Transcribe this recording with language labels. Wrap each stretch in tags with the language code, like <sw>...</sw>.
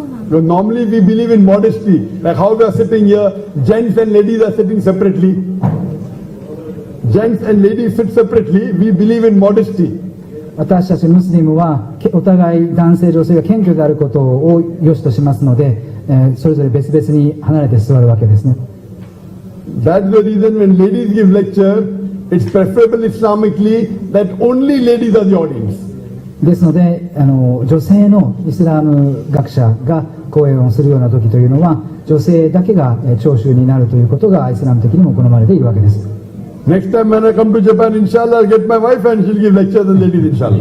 <en>Normally we believe in modesty, like how we are sitting here, gents and ladies are sitting separately. Gents and ladies sit separately, we believe in modesty.</en> <ja>私たちムスリムはお互い男性女性が謙虚であることを良しとしますので、それぞれ別々に離れて座るわけですね。</ja> <en>That's the reason when ladies give lecture, it's preferable Islamically that only ladies are the audience.</en> <ja>ですので女性のイスラム学者が講演をするような時というのは女性だけが聴衆になるということがイスラム的にも好まれているわけです。</ja> <en>Next time when I come to Japan, inshallah, I'll get my wife and she'll give lectures on ladies, inshallah.</en>